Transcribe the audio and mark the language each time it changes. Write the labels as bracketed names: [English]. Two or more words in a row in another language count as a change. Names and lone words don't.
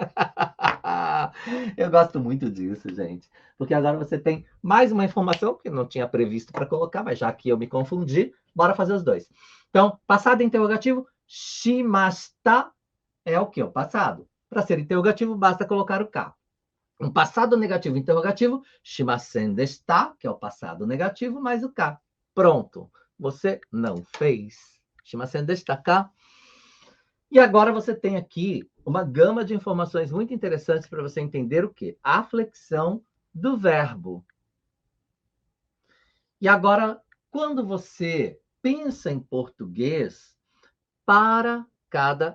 [Portuguese] Eu gosto muito disso, gente. Porque agora você tem mais uma informação que não tinha previsto para colocar, mas já que eu me confundi, bora fazer os dois. Então, passado interrogativo, shimashita é o que? O passado. Para ser interrogativo, basta colocar o ka. Um passado negativo interrogativo, [Japanese] しませんでした, [Portuguese] que é o passado negativo, mais o ka. Pronto. Você não fez. [Japanese] しませんでしたか. [Portuguese] E agora você tem aqui uma gama de informações muito interessantes para você entender o quê? A flexão do verbo. E agora, quando você pensa em português, para cada...